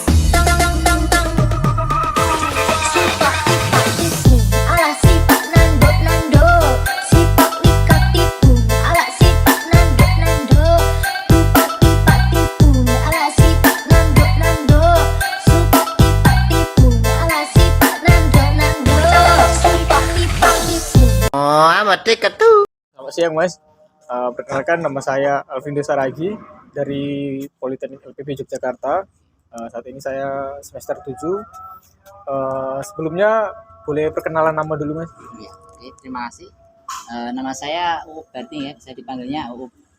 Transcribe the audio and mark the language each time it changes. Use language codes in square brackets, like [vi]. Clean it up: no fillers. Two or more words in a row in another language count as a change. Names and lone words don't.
[id] Sipak tipu ala sipak nanduk nando, sipak wika tipu ala sipak nanduk nando, tupak tipak tipu ala sipak nanduk nando, supak tipak tipu ala sipak nanduk nando, sipak tipak tipu. Oh, amat dekat tuh. Selamat siang Mas, perkenalkan nama saya Alvindo Saragi dari Politeknik LPP Yogyakarta. Saat ini saya semester 7. Sebelumnya boleh perkenalan nama dulu Mas? Ya, oke, terima kasih. Nama saya Uuk berarti ya, bisa dipanggilnya Uuk.